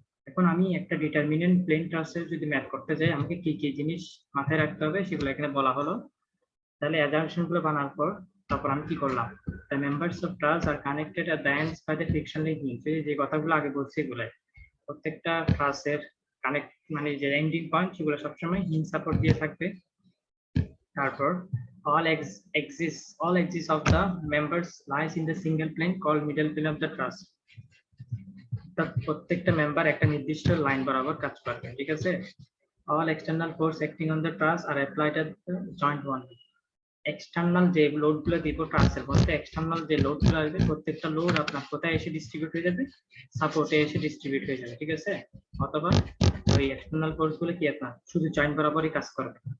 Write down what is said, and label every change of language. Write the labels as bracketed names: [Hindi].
[Bangla] এখন আমি একটা ডিটারমিনেন্ট প্লেন ট্রাসের যদি ম্যাথ করতে যাই, আমাকে কি কি জিনিস মাথায় রাখতে হবে সেগুলো এখানে বলা হলো। তাহলে অ্যাজাম্পশন গুলো বানার পর তারপর আমি কি করলাম, [English] the members of truss are connected at the ends by the friction link hinge, [Bangla] যে কথাগুলো আগে বলছি এগুলো প্রত্যেকটা ট্রাসের কানেক্ট মানে যে এন্ডিং পয়েন্ট সেগুলো সবসময় হিঞ্জ সাপোর্ট দিয়ে থাকবে। [English] তারপর all axis of the members lies in the single plane called middle plane of the truss, [Bangla] প্রত্যেকটা মেম্বার একটা নির্দিষ্ট লাইন বরাবর কাজ করবে। ঠিক আছে, [English] all external force acting on the truss are applied at the joint only, [Bangla] external যে load গুলো দিব ট্রাসের মধ্যে, এক্সটার্নাল যে লোড গুলো আসবে প্রত্যেকটা লোড আপনার কোথায় এসে ডিস্ট্রিবিউট হয়ে যাবে, সাপোর্টে এসে ডিস্ট্রিবিউট হয়ে যাবে। ঠিক আছে, অথবা ওই এক্সটার্নাল ফোর্স গুলো কি আপনার শুধু জয়েন্ট বরাবরই কাজ করবে।